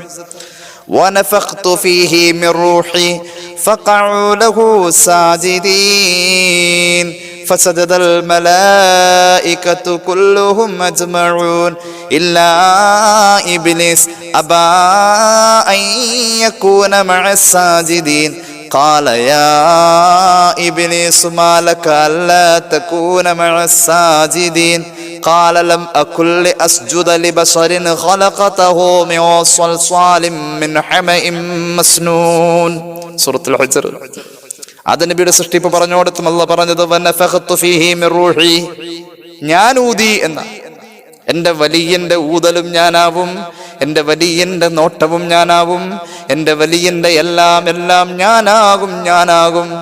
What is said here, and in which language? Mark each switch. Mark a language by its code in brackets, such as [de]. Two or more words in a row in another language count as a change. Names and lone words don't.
[ar] ونفخت فيه من روحي فقعوا له ساجدين فسجد الملائكة كلهم أجمعون إلا إبليس أبى أن يكون مع الساجدين قال يا إبليس ما لك ألا تكون مع الساجدين قال لم أكن لأسجد لبشر خلقته من صلصال من حمأ مسنون. [ml] സൂറത്തുൽ ഹജ്ർ. ആദം നബിയുടെ സൃഷ്ടിപ്പ് പറഞ്ഞോടത്തും അല്ലാഹു പറഞ്ഞത് [ar] ونفخت فيه من روحي, [ml] ഞാൻ ഊതി എന്ന. എൻ്റെ വലിയന്റെ ഊതലും ഞാനാവും, എൻ്റെ വലിയന്റെ നോട്ടവും ഞാനാവും, എൻ്റെ വലിയന്റെ എല്ലാം ഞാനാകും.